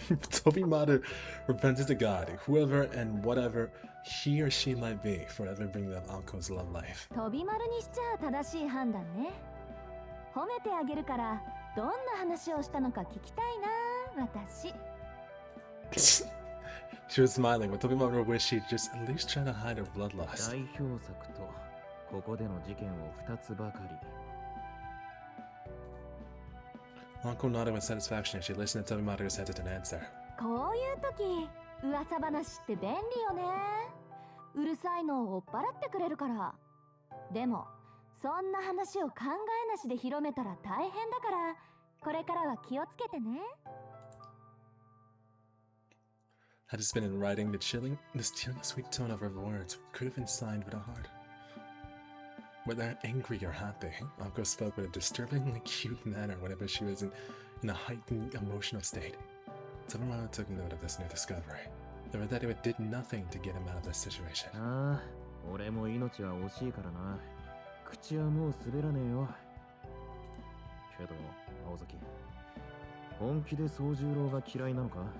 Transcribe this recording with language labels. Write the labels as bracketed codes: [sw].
[en] Tobimaru repented to God, whoever and whatever he or she might be, for ever bringing up Anko's love life. [ja] 飛び丸にしちゃ正しい判断ね。褒めてあげるから、どんな話をしたのか聞きたいな、私。 [en] She was smiling, but Tobimaru wished she'd just at least try to hide her bloodlust. [ja] 代表作とここでの事件を2つばかり。 [en] Anko nodded with satisfaction as she listened to Tobimaru's hesitant answer. [ja] こういう時、噂話って便利よね。うるさいのを追っ払ってくれるから。でも、そんな話を考えなしで広めたら大変だから、これからは気をつけてね。 [en] Had it been in writing, the chilling sweet tone of her words could have been signed with a heart. Whether angry or happy, Anko spoke with a disturbingly cute manner whenever she was in a heightened emotional state. Tobimaru took note of this new discovery. It was that it did nothing to get him out of this situation. [ja] ああ、俺も命は惜しいからな。口はもう滑らねえよ。けど、青崎、本気で宗十郎が嫌いなのか？